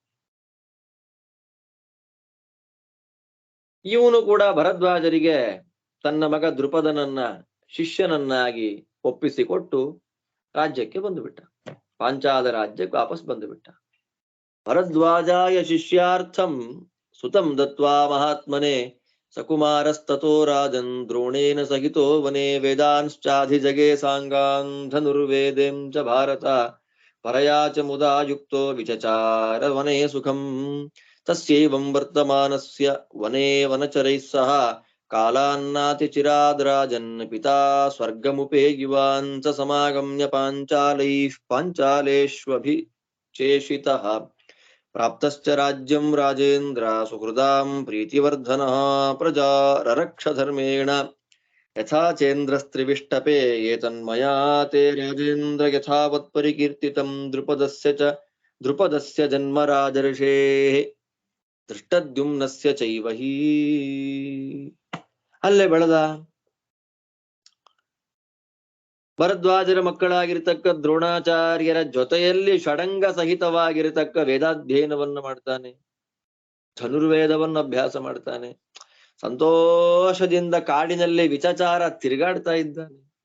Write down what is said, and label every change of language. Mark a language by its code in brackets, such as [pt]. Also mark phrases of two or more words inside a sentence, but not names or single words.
[kn] ಇವನು ಕೂಡ ಭರದ್ವಾಜರಿಗೆ ತನ್ನ ಮಗ ದೃಪದನನ್ನ ಶಿಷ್ಯನನ್ನಾಗಿ ಒಪ್ಪಿಸಿಕೊಟ್ಟು ರಾಜ್ಯಕ್ಕೆ ಬಂದು ಬಿಟ್ಟ. ಪಾಂಚಾಲ ರಾಜ್ಯಕ್ಕೆ ವಾಪಸ್ ಬಂದು ಬಿಟ್ಟ. [sa] ಭರದ್ವಾಜಾಯ ಶಿಷ್ಯಾರ್ಥಂ ಸುತಂ ದತ್ವಾ ಮಹಾತ್ಮನೆ ಸಕುಮಾರಸ್ತತೋ ರಾಜನ್ ದ್ರೋಣೇನ ಸಹಿತೋ ವನೆ ವೇದಾಂಶ್ಚಾಧಿಜಗೆ ಸಾಂಗಾನ್ ಧನುರ್ವೇದೇಂ ಚ ಭಾರತ ಪರಯಾ ಚ ಮುದಾ ಯುಕ್ತೋ ವಿಚಚಾರ ವನೆ ಸುಖಂ ತಸ್ಯೈವಂ ವರ್ತಮಾನಸ್ಯ ವನೆ ವನಚರೈಃ ಸಹ ಕಾಲಾನ್ನಾತಿ ಚಿರಾದ್ರಾಜನ್ ಪಿತಾ ಸ್ವರ್ಗಮುಪೇಯುವಾನ್ ಸ ಸಮಾಗಮ್ಯ ಪಾಂಚಾಲೈಃ ಪಾಂಚಾಲೇಷ್ವಭಿಚೇಷಿತಃ ಪ್ರಾಪ್ತಶ್ಚ ರಾಜ್ಯಂ ರಾಜೇಂದ್ರ ಸುಹೃದಾಂ ಪ್ರೀತಿವರ್ಧನಃ ಪ್ರಜಾ ರರಕ್ಷ ಧರ್ಮೇಣ ಯಥಾ ಚೇಂದ್ರಸ್ತ್ರಿವಿಷ್ಟಪೇ ಏತನ್ಮಯಾ ತೇ ರಾಜೇಂದ್ರ ಯಥಾವತ್ ಪರಿಕೀರ್ತಿತಂ ದ್ರುಪದಸ್ಯ ಜನ್ಮರಾಜರ್ಷೇಃ ದೃಷ್ಟದ್ಯುಮ್ನಸ್ಯ ಚೈವ ಹೀ. [kn] ಅಲ್ಲೇ ಬೆಳೆದ ಭರದ್ವಾಜರ ಮಕ್ಕಳಾಗಿರ್ತಕ್ಕ ದ್ರೋಣಾಚಾರ್ಯರ ಜೊತೆಯಲ್ಲಿ ಷಡಂಗ ಸಹಿತವಾಗಿರತಕ್ಕ ವೇದಾಧ್ಯಯನವನ್ನ ಮಾಡ್ತಾನೆ, ಧನುರ್ವೇದವನ್ನು ಅಭ್ಯಾಸ ಮಾಡ್ತಾನೆ, ಸಂತೋಷದಿಂದ ಕಾಡಿನಲ್ಲಿ ವಿಚಚಾರ ತಿರುಗಾಡ್ತಾ ಇದ್ದಾನೆ.